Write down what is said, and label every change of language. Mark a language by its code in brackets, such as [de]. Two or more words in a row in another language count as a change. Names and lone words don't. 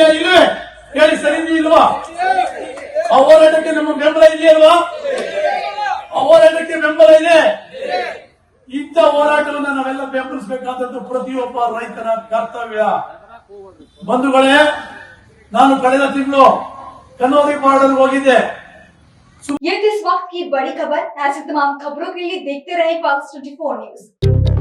[kn] ಇಲ್ವೇ? ಹೇಳಿ, ಸರಿ ಇದೆಯಲ್ವಾ? ಆ ಹೋರಾಟಕ್ಕೆ ನಮ್ಮ ಬೆಂಬಲ ಇದೆಯಲ್ವಾ? ಆ ಹೋರಾಟಕ್ಕೆ ಬೆಂಬಲ ಇದೆ. ಇಂಥ ಹೋರಾಟವನ್ನು ನಾವೆಲ್ಲ ಬೆಂಬಲಿಸಬೇಕಾದದ್ದು ಪ್ರತಿಯೊಬ್ಬ ರೈತನ ಕರ್ತವ್ಯ. ಬಂಧುಗಳೇ, ನಾನು ಕಳೆದ ತಿಂಗಳು ಕನ್ನೋರಿ ಬಾರ್ಡರ್ ಹೋಗಿದ್ದೆ. [hi] ये इस वक्त की बड़ी खबर। ऐसी तमाम खबरों के लिए देखते रहे पल्स 24 न्यूज।